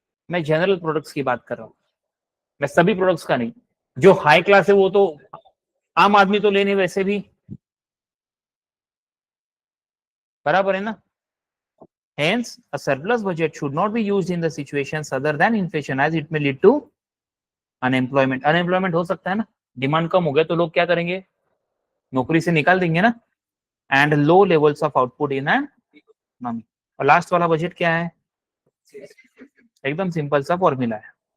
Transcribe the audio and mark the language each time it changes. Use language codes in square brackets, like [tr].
[hi] मैं general products की बात कर रहा हूं, मैं सभी प्रोडक्ट्स का नहीं. जो हाई क्लास है वो तो आम आदमी तो लेने वैसे भी, बराबर है ना. [en] Hence, a surplus budget should not be used in the situations other than inflation, as it may lead to unemployment. [hi] Unemployment हो सकता है ना, डिमांड कम हो गया तो लोग क्या करेंगे? नौकरी से निकाल देंगे ना. [en] And low levels of output in an economy. [hi] और लास्ट वाला बजट क्या है? एकदम सिंपल सा फॉर्मूला है.